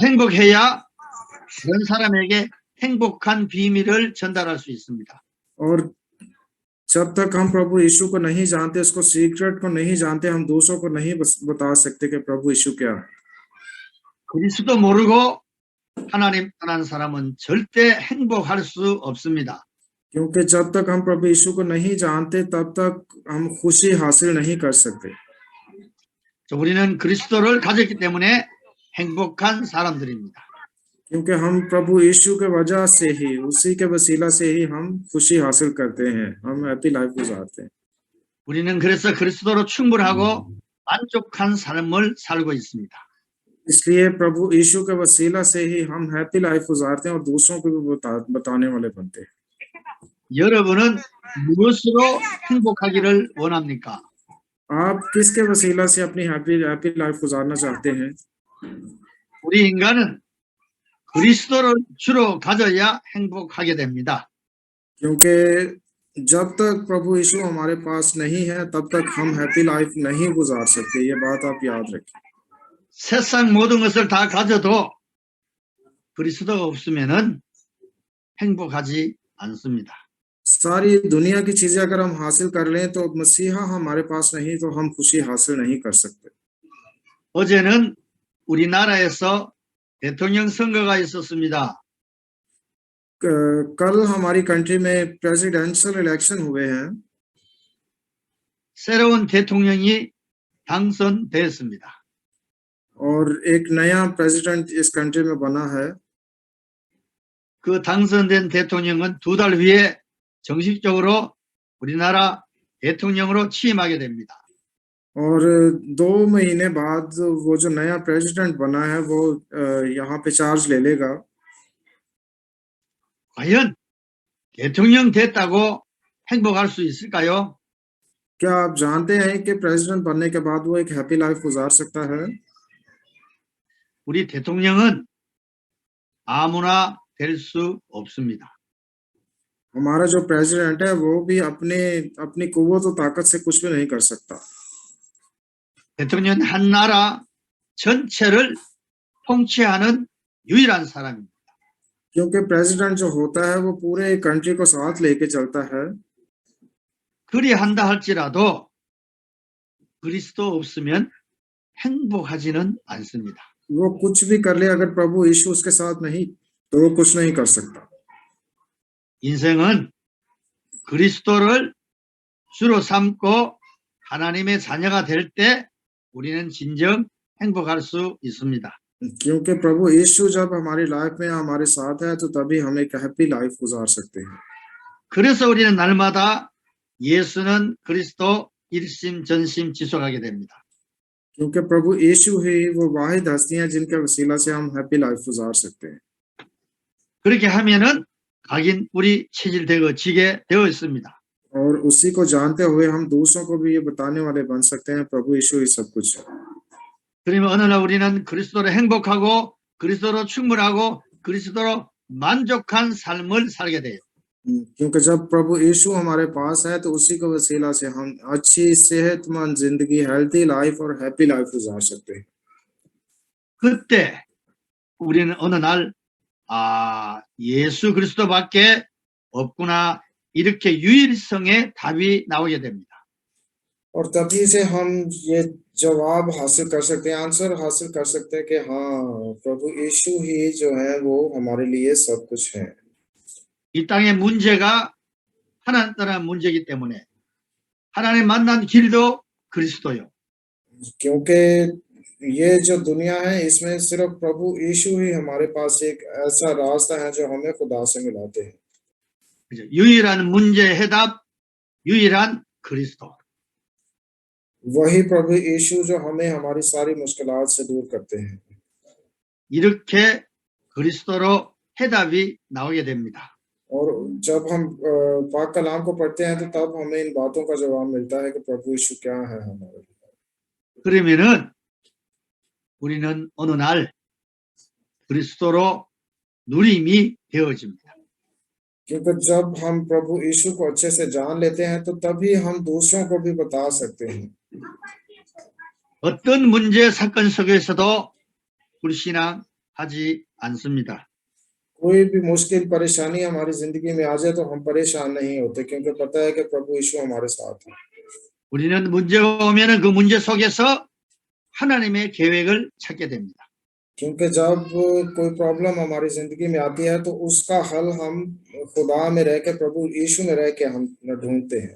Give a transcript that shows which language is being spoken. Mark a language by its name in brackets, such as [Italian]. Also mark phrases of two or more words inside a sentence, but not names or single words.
[Korean] 내가 행복해야 다른 사람에게 행복한 비밀을 전달할 수 있습니다. [Hindi] और जब तक हम प्रभु यीशु को नहीं जानते, उसको सीक्रेट को नहीं जानते, हम दूसरों को नहीं बता सकते कि प्रभु यीशु क्या है। [Korean] 그리스도 모르고 하나님 떠난 사람은 절대 행복할 수 없습니다. [Hindi] क्योंकि जब तक हम प्रभु यीशु को नहीं जानते तब तक हम खुशी हासिल नहीं कर सकते। [Korean] 우리는 그리스도를 가졌기 때문에 행복한 사람들입니다. [Hindi] क्योंकि हम प्रभु यीशु के वजह से ही, उसी के वसीला से ही हम खुशी हासिल करते हैं, हम [English] happy life [Hindi] गुजारते हैं। [Korean] 우리는 그래서 그리스도로 충분하고 만족한 삶을 살고 있습니다. [Hindi] इसलिए प्रभु यीशु के वसीला से ही हम [English] happy life [Hindi] गुजारते हैं और दूसरों को भी बताने वाले बनते हैं। [Korean] 여러분은 무엇으로 행복하기를 원합니까? [Hindi] आप किसके वसीला से अपनी [English] happy life [Hindi] गुजारना चाहते हैं? [Korean] 우리 인간은 그리스도를 주로 가져야 행복하게 됩니다. [Hindi] क्योंकि जब तक प्रभु यीशु हमारे पास नहीं है तब तक हम [English] happy life [Hindi] नहीं गुजार सकते। ये बात आप याद रखें। [Korean] 세상 모든 것을 다 가져도 그리스도가 없으면은 행복하지 않습니다. [Hindi] सारी दुनिया की चीजें अगर हम हासिल कर लें तो मसीहा हमारे पास नहीं तो हम खुशी हासिल नहीं कर सकते। [Korean] 어제는 우리나라에서 대통령 선거가 있었습니다. [Hindi] कल हमारी कंट्री में [English] presidential election [Hindi] हुए हैं [Korean] 새로운 대통령이 당선되었습니다. [Hindi] और एक नया प्रेसिडेंट इस कंट्री में बना है। [Korean] 그 당선된 대통령은 2달 후에 정식적으로 우리나라 대통령으로 취임하게 됩니다. [Hindi] और 2 महीने बाद वो जो नया प्रेसिडेंट बना है वो यहाँ पे चार्ज ले लेगा। [Korean] 과연 대통령 됐다고 행복할 수 있을까요? [Hindi] क्या आप जानते हैं कि प्रेसिडेंट बनने के बाद वो एक [English] happy life [Hindi] गुजार सकता है? [Korean] 우리 대통령은 아무나 될 수 없습니다. [Hindi] हमारा जो प्रेसिडेंट है वो भी अपनी कुव्वत और ताकत से कुछ भी नहीं कर सकता। [Korean] 대통령은 한 나라 전체를 통치하는 유일한 사람입니다. [Hindi] क्योंकि प्रेसिडेंट जो होता है वो पूरे कंट्री को साथ लेके चलता है। [Korean] 그리 한다 할지라도 그리스도 없으면 행복하지는 않습니다. [Hindi] वो कुछ भी कर ले, अगर प्रभु यीशु उसके साथ नहीं तो वो कुछ नहीं कर सकता। [Korean] 인생은 그리스도를 주로 삼고 하나님의 자녀가 될 때 우리는 진정 행복할 수 있습니다. [Hindi] क्योंकि प्रभु यीशु जब हमारी लाइफ में हमारे साथ है तो तभी हम एक [English] happy life [Hindi] गुजार सकते हैं। [Korean] 그래서 우리는 날마다 예수는 그리스도 일심 전심 지속하게 됩니다. [Hindi] क्योंकि प्रभु यीशु ही वो वाहिद हस्ती हैं जिनके वसीला से हम [English] happy life [Hindi] गुजार सकते हैं। [Korean] 그렇게 하면은 각인 뿌리 체질되어지게 되어 있습니다. [Hindi] और उसी को जानते हुए हम दूसरों को भी ये बताने वाले बन सकते हैं प्रभु यीशु ही सब कुछ है। [Korean] 그러면 어느 날 우리는 그리스도로 행복하고 그리스도로 충분하고 그리스도로 만족한 삶을 살게 돼요. [Hindi] क्योंकि जब प्रभु यीशु हमारे पास है तो उसी के वसीला से हम अच्छी सेहतमंद जिंदगी, [English] healthy life [Hindi] और [English] happy life [Hindi] गुजार सकते हैं। [Korean] 그때 우리는 어느 날 예수 그리스도밖에 없구나 이렇게 유일성의 답이 나오게 됩니다. [Hindi] और तभी से हम ये जवाब हासिल कर सकते हैं, आंसर हासिल कर सकते हैं कि हाँ प्रभु यीशु ही जो है वो हमारे लिए सब कुछ है। [Korean] 이 땅의 문제가 하나님 따라 문제이기 때문에 하나님 만난 길도 그리스도요. [Hindi] क्योंकि ये जो दुनिया है इसमें सिर्फ प्रभु यीशु ही हमारे पास एक ऐसा रास्ता है जो हमें खुदा से मिलाते हैं। [Korean] 그죠? 유일한 문제 해답, 유일한 그리스도. [Hindi] वही प्रभु यीशु जो हमें हमारी सारी मुश्किलात से दूर करते हैं। [Korean] 이렇게 그리스도로 해답이 나오게 됩니다. [Hindi] और जब हम पाक कलाम को पढ़ते हैं तो तब हमें इन बातों का जवाब मिलता है कि प्रभु यीशु क्या है हमारे लिए। [Korean] 그러면은 우리는 어느 날 그리스도로 누림이 되어집니다. [Hindi] क्योंकि जब हम प्रभु यीशु को अच्छे से जान लेते हैं तो तभी हम दूसरों को भी बता सकते हैं। [Korean] 어떤 문제 사건 속에서도 불신앙하지 않습니다. [Hindi] कोई भी मुश्किल परेशानी हमारी जिंदगी में आ जाए तो हम परेशान नहीं होते क्योंकि पता है कि प्रभु यीशु हमारे साथ है। [Korean] 우리는 문제가 오면은 그 문제 속에서 하나님의 계획을 찾게 됩니다. [Hindi] क्योंकि जब कोई प्रॉब्लम हमारी जिंदगी में आती है तो उसका हल हम खुदा में रह के प्रभु यीशु में रह के हम ढूंढते हैं।